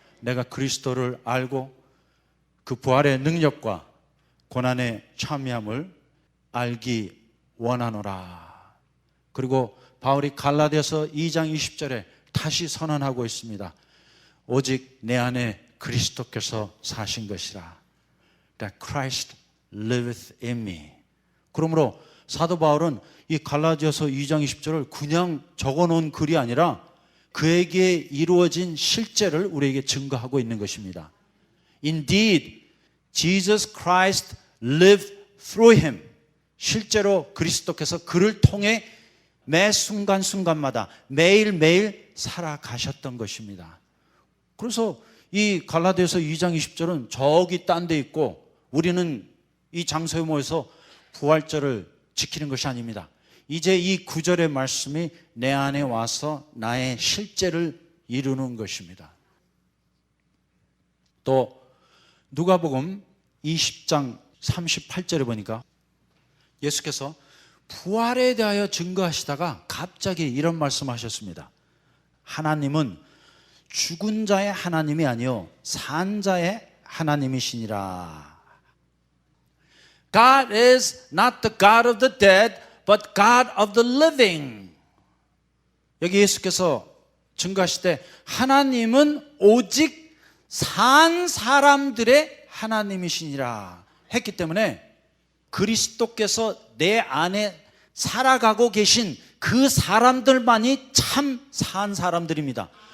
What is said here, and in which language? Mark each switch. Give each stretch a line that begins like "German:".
Korean: 내가 그리스도를 알고 그 부활의 능력과 고난의 참여함을 알기 원하노라. 그리고 바울이 갈라디아서 2장 20절에 다시 선언하고 있습니다. 오직 내 안에 그리스도께서 사신 것이라.
English: That Christ liveth in me.
Korean: 그러므로 사도 바울은 이 갈라디아서 2장 20절을 그냥 적어놓은 글이 아니라 그에게 이루어진 실제를 우리에게 증거하고 있는 것입니다.
English: Indeed, Jesus Christ lived through him.
Korean: 실제로 그리스도께서 그를 통해 매 순간순간마다 매일매일 살아가셨던 것입니다. 그래서 이 갈라디아서 2장 20절은 저기 딴 데 있고 우리는 이 장소에 모여서 부활절을 지키는 것이 아닙니다. 이제 이 9절의 말씀이 내 안에 와서 나의 실제를 이루는 것입니다. 또 누가복음 20장 38절에 보니까 예수께서 부활에 대하여 증거하시다가 갑자기 이런 말씀하셨습니다. 하나님은 죽은 자의 하나님이 아니요 산 자의 하나님이시니라.
English: God is not the God of the dead, but God of the living.
Korean: 여기 예수께서 증거하실 때 하나님은 오직 산 사람들의 하나님이시니라 했기 때문에 그리스도께서 내 안에 살아가고 계신 그 사람들만이 참 산 사람들입니다.